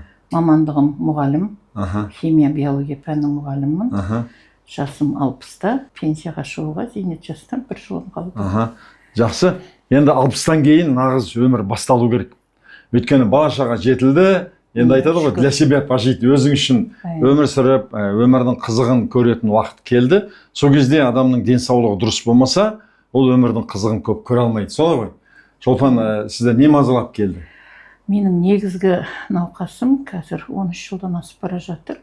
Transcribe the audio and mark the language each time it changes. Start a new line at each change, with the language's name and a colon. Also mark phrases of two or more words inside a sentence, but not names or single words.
Kazakh: Мамандығым мұғалім, химия биология пәнінің мұғаліммін. Жасым 60-та, пенсияға шығуға зейнет жастан 1 жылым қалды. Жақсы. Енді 60-тан кейін нағыз өмір басталу керек. Өйткені бала-шаға жетілді, енді айтады ғой,
Russian: для себя пожить,
Kazakh: өзің үшін өмір сүріп, өмірдің қызығын көретін уақыт келді. Сол кезде адамның денсаулығы дұрыс болмаса, ол өмірдің қызығын көп көре алмайды. Солай ғой. Шолпан, сізді не мазалап келді? Менің негізгі науқасым қазір 13 жылдан асып бара жатыр.